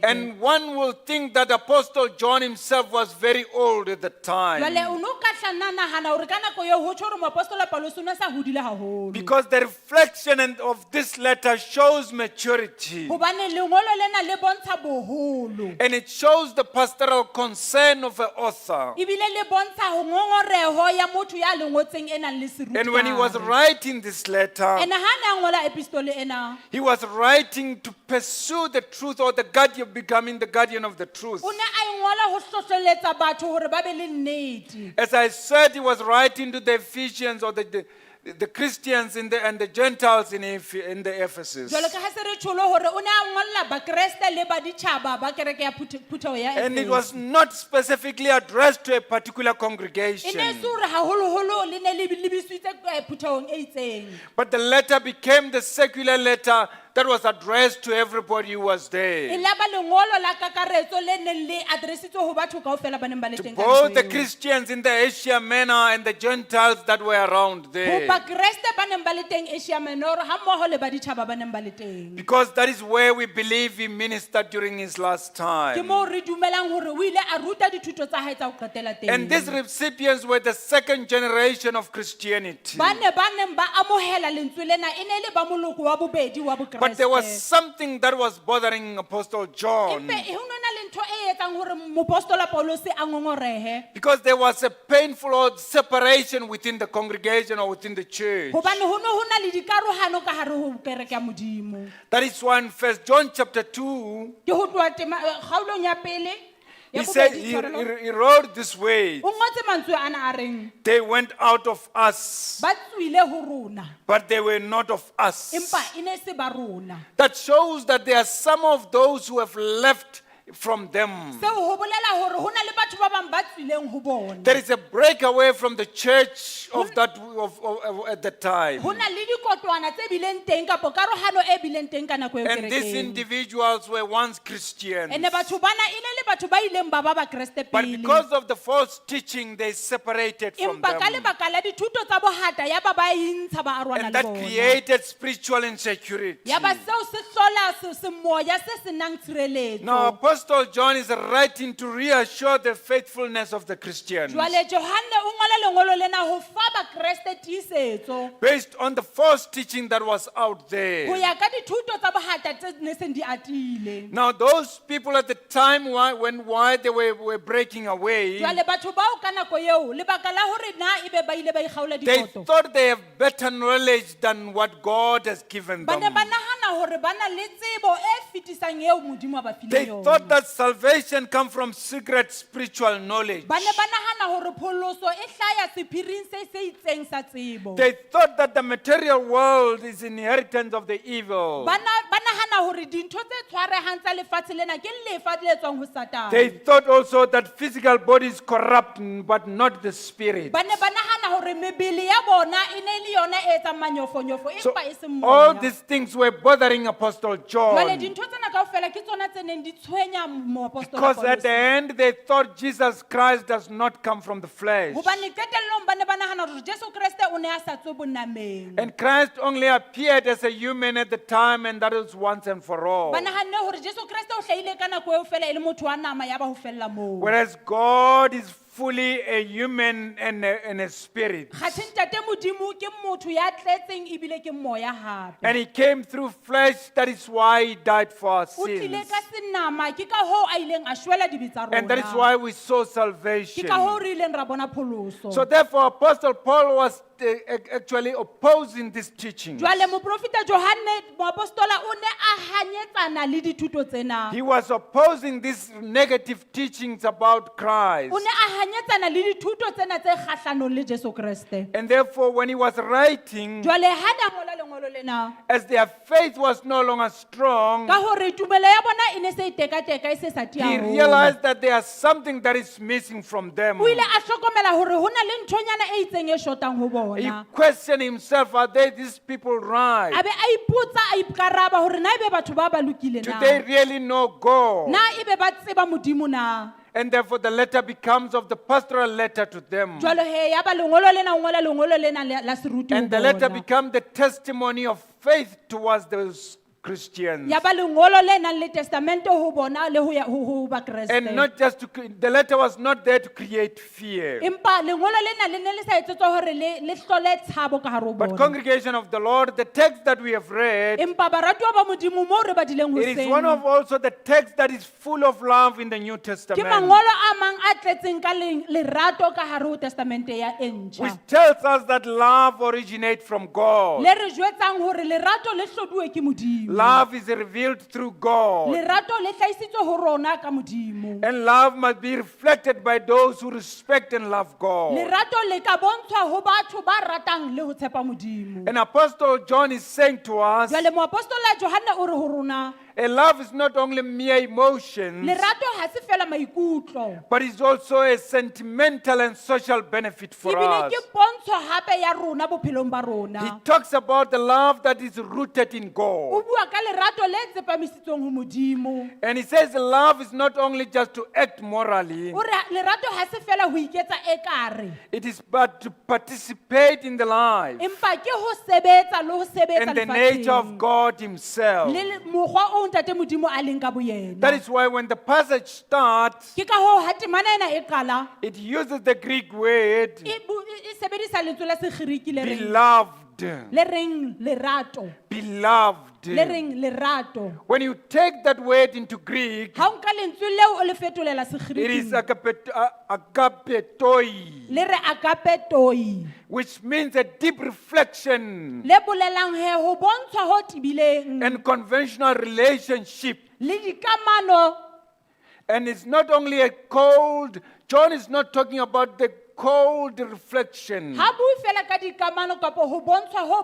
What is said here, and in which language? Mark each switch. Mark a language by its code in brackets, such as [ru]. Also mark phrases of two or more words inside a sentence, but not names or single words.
[en] And one will think that Apostle John himself was very old at the time. [st] jwale o no ka hla nahana hore ka nako eo ho tjho hore moapostola Paulos o ne sa hodile haholo [en] Because the reflection of this letter shows maturity. [st] hobane lengolo lena le bontsha boholo [en] And it shows the pastoral concern of the author. [st] ebile le bontsha ho ngongoreho ya motho ya lengotseng e nang le seruti [en] And when he was [st] ka hare. [en] writing this letter, [st] ene ha ne a ngola epistole ena [en] he was writing to pursue the truth or the guardian, becoming the guardian of the truth. [st] o ne a e ngola ho hlohloletsa batho hore ba be le nnete [en] As I said, he was writing to the Ephesians or the Christians and the Gentiles in the Ephesus. [st] jwalo ka ha se re tsholo hore o ne a ngolla bakreste le baditjhaba ba kereke ya phuthego ya [en] And it [st] Efeso. [en] was not specifically addressed to a particular [st] e ne [en] congregation. [st] se hore haholoholo le ne le lebisitse phuthegong e itseng [en] But the letter became the secular letter that was addressed to everybody who was [st] e [en] there. [st] laba lengolo la kakaretso le neng le adresitswe ho batho kaofela ba neng ba le [en] To [st] teng ka [en] both the [st] nako eo. [en] Christians in the Asia Minor and the Gentiles that were around [st] ho [en] there. [st] bakreste ba neng ba le teng Asia Minor ha mmoho le baditjhaba ba neng ba le teng [en] Because that is where we believe he ministered during his last [st] ke [en] time. [st] moo re dumelang hore o ile a ruta dithuto tsa hae tsa ho qetela teng [en] And these recipients were the second generation of Christianity. [st] ba neng ba amohela lentswe lena e ne le ba moloko wa bobedi wa [en] But there was [st] bokreste [en] something that was bothering Apostle John. [st] empe ho nona le ntho e etsang hore moapostola Paulos a ngongorehe [en] Because there was a painful separation within the congregation or within the church. [st] hobane ho no ho na le dikarohano ka hare ho kereke ya modimo [en] That is why in 1 John chapter 2, [st] ke ho tloha kgaolong ya pele ya [en] he said [st] bobedi, [en] he, [st] tshwarelo. [en] he wrote this way. [st] o ngotse mantswe ana a reng [en] They went out of us, [st] ba tswile ho rona [en] but they were not of us. [st] empa e ne se ba rona [en] That shows that there are some of those who have left from them. [st] seo ho bolela hore ho na le batho ba bang ba tswileng ho bona [en] There is a breakaway from the church of at the time. [st] ho na le dikotwana tse bileng teng kapo karohano e bileng teng ka nako eo [en] And these [st] kerekeng [en] individuals were once Christians. [st] ene batho bana e ne le batho ba ileng ba bakreste [en] But [st] pele [en] because of the false teaching, they separated from [st] empa ka [en] them. [st] lebaka la dithuto tsa bohata ya ba ba intsha ba arwana [en] And [st] le [en] that [st] bona [en] created spiritual insecurity. [st] ya ba seo se hlola semoya se senang tshireletso [en] Now, Apostle John is writing to reassure the faithfulness of the Christians [st] jwale Johane o ngola lengolo lena ho fa bakreste tiisetso [en] based on the false teaching that was out [st] ho [en] there. [st] ya ka dithuto tsa bohata tse ne seng di atile [en] Now, those people at the time why they were breaking away, [st] jwale batho bao ka nako eo lebaka la hore na ebe ba ile ba ikgaola [en] they [st] dikoto [en] thought they have better knowledge than what God has given [st] ba ne [en] them. [st] ba nahana hore ba na le tsebo e fetisang eo modimo a ba [en] They [st] fileng [en] thought [st] yona [en] that salvation comes from secret spiritual knowledge. [st] ba ne ba nahana hore pholoso e hlaya sephiring se itseng sa tsebo [en] They thought that the material world is inheritance of the evil. [st] ba nahana hore dintho tse tshwarehang tsa lefatshe lena ke lefa le tswang ho Satane [en] They thought also that physical bodies corrupt, but not the spirit. [st] ba ne ba nahana hore mebele ya bona e ne le yona e etsang manyofonyofo [en] So [st] empa e seng [en] all [st] moya [en] these things were bothering Apostle [st] jwale [en] John. [st] dintho tsena kaofela ke tsona tse neng di tshwenya moapostola [en] Because at [st] Paulus. [en] the end they thought Jesus Christ does not come from the flesh. [st] hobane qetellong ba ne ba nahana hore Jesu Kriste o ne a sa tswe bonameng [en] And Christ only appeared as a human at the time, and that was once and for all. [st] ba nahanne hore Jesu Kriste o hlahile ka nako eo fela e le motho wa nama ya ba ho fella moo [en] Whereas God is fully a human and a spirit. [st] kgathe ntate modimo ke motho ya tletseng ebile ke moya hape [en] And he came through flesh, that is why he died for our [st] o tlile [en] sins. [st] ka senama ke ka hoo a ileng a shwela dibe tsa [en] And that is [st] rona [en] why we saw [st] ke [en] salvation. [st] ka hoo re ileng ra bona pholoso [en] So therefore, Apostle Paul was actually opposing this teaching. [st] Jwale moprofeta Johane moapostola o ne a hanyetsana le dithuto tsena. [en] He was opposing these negative teachings about Christ. [st] O ne a hanyetsana le dithuto tsena tse kgahlanong le Jesu Kriste. [en] And therefore, when he was writing, [st] Jwale ha na ngola lengolo lena [en] as their faith was no longer strong, [st] ka hore tumelo ya bona e ne se itekateka e se sa tia [en] he [st] haholo. [en] realized that there is something that is missing from them. [st] O ile a hlokomela hore ho na le nthonyana e itseng e shotang ho [en] He [st] bona. [en] questioned himself, are they these people right? [st] A be a ipotsa a ikaraba hore na ebe batho ba ba lokile [en] Do [st] na. [en] they really know God? [st] Na ebe ba tseba Modimo na. [en] And therefore the letter becomes of the pastoral letter to them. [st] Jwalo he ya ba lengolo lena o ngola lengolo lena la seruti ho [en] And the letter [st] bona. [en] becomes the testimony of faith towards those Christians. [st] Ya ba lengolo le nang le testamento ho bona le ho ba Kreste. [en] And not just the letter was not there to create fear. [st] Empa lengolo lena le ne le sa etsetswa hore le hlole tshabo ka hare ho [en] But [st] bona. [en] congregation of the Lord, the text that we have read, [st] Empa baratuwa ba Modimo mo re badileng ho [en] it is one of also the text that is full of love in the New [st] ke [en] Testament, [st] mangolo a mang a tletseng ka lerato ka hare ho testamente ya e ntjha. [en] which tells us that love originates from God. [st] Le re jwetsang hore lerato le hloduwe ke Modimo. [en] Love is revealed through God. [st] Lerato le hlaisitswe ho rona ka Modimo. [en] And love must be reflected by those who respect and love God. [st] Lerato le ka bontshwa ho batho ba ratang le ho tshepa Modimo. [en] And Apostle John is saying to us, [st] Jwale moapostola Johane o re ho rona [en] a love is not only mere emotions, [st] lerato ha se fela maikutlo. [en] but it's also a sentimental and social benefit for [st] Ebile [en] us. [st] ke pontsho hape ya rona bophelong ba [en] He [st] rona. [en] talks about the love that is rooted in [st] O [en] God. [st] bua ka lerato le tsepamisitsweng ho Modimo. [en] And he says love is not only just to act morally, [st] O re lerato ha se fela ho iketsa ekare. [en] it is but to participate in the life [st] Empa ke ho sebetsa le ho sebetsa [en] and the nature of [st] lefatsheng. [en] God himself. [st] Le mokgwa o ntate Modimo a leng ka boyena. [en] That is why when the passage starts, [st] Ke ka hoo ha temana ena e qala [en] it uses the Greek word [st] e sebedisa lentswe la Segiriki le reng [en] beloved. [st] le reng lerato. [en] Beloved. [st] Le reng lerato. [en] When you take that word into Greek, [st] Ha o nka lentswe leo o le fetolela [en] it is [st] Segiriki [en] agapetoi, [st] le re agapetoi. [en] which means a deep reflection [st] Le bolelang he ho bontshwa ho tibileng [en] and conventional relationship. [st] le dikamano. [en] And it's not only a cold, John is not talking about the cold reflection. [st] Ha bue fela ka dikamano kapo ho bontshwa ho